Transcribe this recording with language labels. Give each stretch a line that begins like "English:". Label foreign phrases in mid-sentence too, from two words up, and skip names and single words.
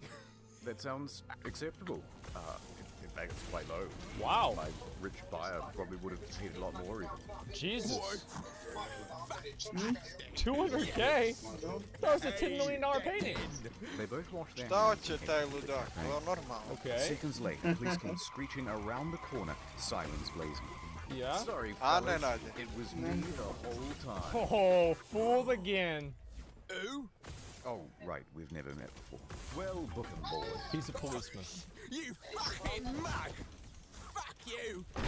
English: That sounds acceptable. In fact, it's quite low. Wow. My rich buyer probably would have paid a lot more even. Jesus. 200k? That was a $10 million painting. They both washed their
Serbian: Šta
English: hands.
Serbian: hoće taj ludak? To je normalno.
English: Okay. Seconds later, police came screeching around the corner, sirens blazing. Yeah? Sorry, A fellas, Nenade. it was me the whole time. Oh, fooled again. Who? Oh, right, we've never met before. Well, book 'em, boys. He's a policeman. You fucking mug! Fuck you!